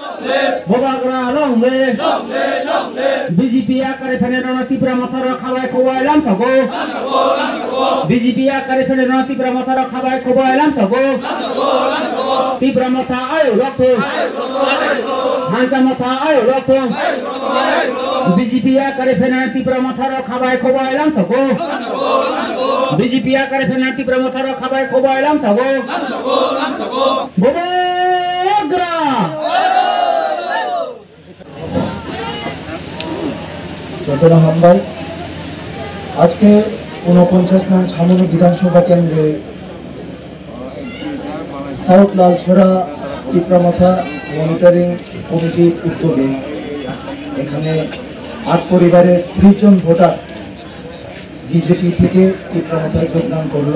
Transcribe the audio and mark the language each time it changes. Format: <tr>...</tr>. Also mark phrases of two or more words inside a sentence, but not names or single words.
<trp>Bobagra longle BJP akare phane rana tipra mathara khabai khowai lam sago BJP akare phane rana tipra mathara khabai khowai lam sago tipra matha ayo lokto hancha matha ayo lokto BJP akare phane tipra mathara khabai khowai lam sago BJP akare phane tipra mathara khabai khowai lam sago Bobagra</trp> <bn>ঘটনা হামবাই আজকে ৪৯ নং ছামনি বিধানসভা কেন্দ্রে সাউথ লালছড়া টিপ্রামাথা মনিটরিং কমিটির উদ্যোগে এখানে ৮ পরিবারের ৩০ জন ভোটার বিজেপি থেকে টিপ্রামাথায় যোগদান করলো।</bn>